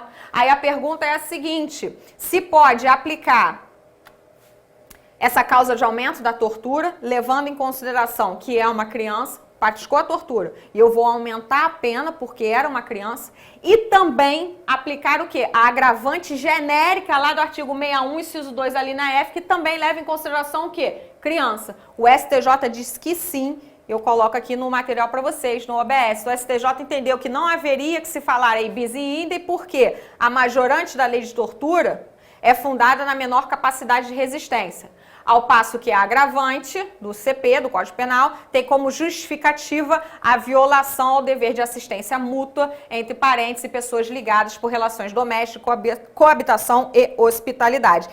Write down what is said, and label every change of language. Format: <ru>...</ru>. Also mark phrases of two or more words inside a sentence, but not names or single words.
<pt>Aí a pergunta é a seguinte, se pode aplicar essa causa de aumento da tortura, levando em consideração que é uma criança, praticou a tortura, e eu vou aumentar a pena porque era uma criança, e também aplicar o quê? A agravante genérica lá do artigo 61, inciso 2 ali na F, que também leva em consideração o quê? Criança. O STJ diz que sim, eu coloco aqui no material para vocês, no OBS. O STJ entendeu que não haveria que se falar aí</pt> <la>bis in idem,</la> <pt>porque a majorante da lei de tortura é fundada na menor capacidade de resistência. Ao passo que a agravante do CP, do Código Penal, tem como justificativa a violação ao dever de assistência mútua entre parentes e pessoas ligadas por relações domésticas, coabitação e hospitalidade.</pt>